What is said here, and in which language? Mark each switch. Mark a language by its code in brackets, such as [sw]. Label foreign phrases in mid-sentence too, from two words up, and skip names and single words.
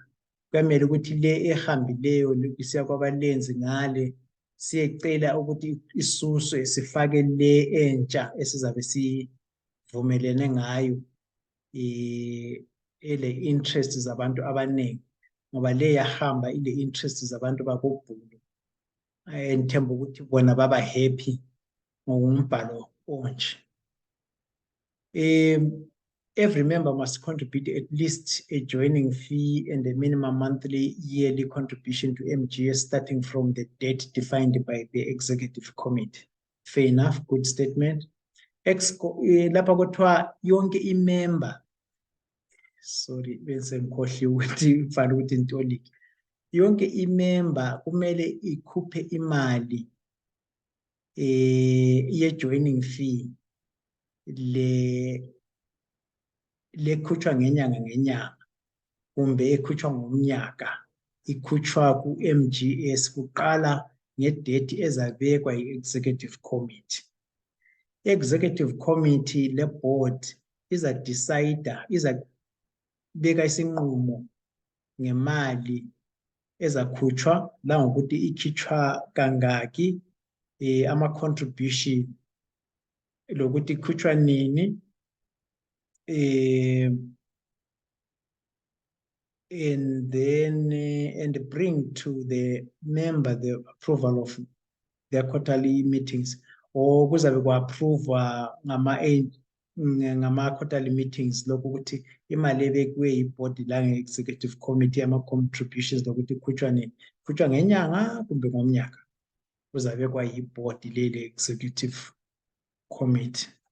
[nd] Kuyamele ukuthi le ehambileyo siya kwabalenzi ngale siyecela ukuthi isuswe sifake le entsha esizabe sivumelene ngayo ele interest zabantu abaningi, ngoba le yahamba ile interest zabantu bakoBhulu. Ngithemba ukuthi bona baba happy ngokumbhalo onje. [en] Every member must contribute at least a joining fee and a minimum monthly yearly contribution to MGS starting from the date defined by the executive committee. Fair enough, good statement. [nd] Lapha kuthiwa yonke imember sorry, bese ngikhohliwe ukuthi kufanele ukuthi intoliki. Yonke imember kumele ikhuphe imali ye- [en] joining fee [nd] lekhutshwa ngenyanga kumbe ekhutshwa ngomnyaka, ikhutshwa ku-MGS kuqala ngedate ezabekwa yi- [en] executive committee. [nd] I- [en] executive committee [nd] le-board izabeka isinqumo ngemali ezakhutshwa langokuthi ikhitshwa kangaki, ama-contribution lokuthi ikhutshwa nini, [en] and then and bring to the member the approval of their quarterly meetings, [nd] or kuzabe ku-approve ngama- [en] quarterly meetings [nd] lokhu ukuthi imali ebekiwe yi-board la nge- [en] executive committee [nd] ama-contributions lokuthi ikhutshwa nini, ikhutshwa ngenyanga kumbe ngomnyaka, kuzabekwa yi-board lele [en] executive committee.